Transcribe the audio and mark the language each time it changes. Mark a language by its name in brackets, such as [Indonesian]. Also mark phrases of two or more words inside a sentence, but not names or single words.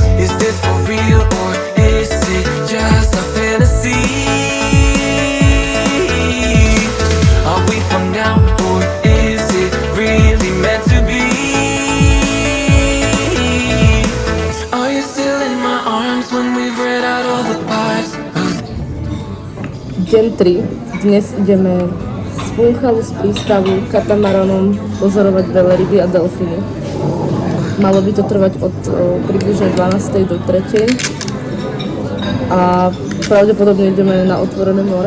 [English] Is this for real or is it just a fantasy? Are we for now or is it really meant to be? Are you still in my arms when we've read out all the parts? [Slovak] Deň 3. Dnes ideme z Funchalu z prístavu katamaranom pozorovať veľryby a delfíny. Malo by to trvať od približne 12. do 3. A pravdepodobne ideme na otvorené more.